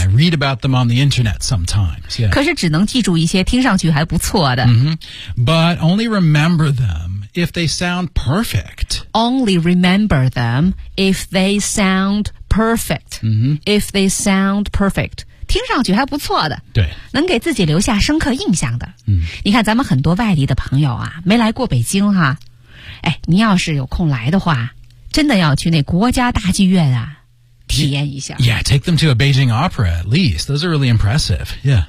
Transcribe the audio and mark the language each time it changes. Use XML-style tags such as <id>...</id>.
<en>Yeah, read about them on the internet sometimes.、Yeah.</en> <zh>可是只能记住一些听上去还不错的。</zh> <en>But only remember them if they sound perfect. Only remember them if they sound perfect.、If they sound perfect.</en> <zh>听上去还不错的，对，能给自己留下深刻印象的。嗯，你看咱们很多外地的朋友啊，没来过北京哈、哎，你要是有空来的话，真的要去那国家大剧院啊，体验一下。</zh> <en>Yeah, take them to a Beijing opera at least. Those are really impressive. Yeah.</en>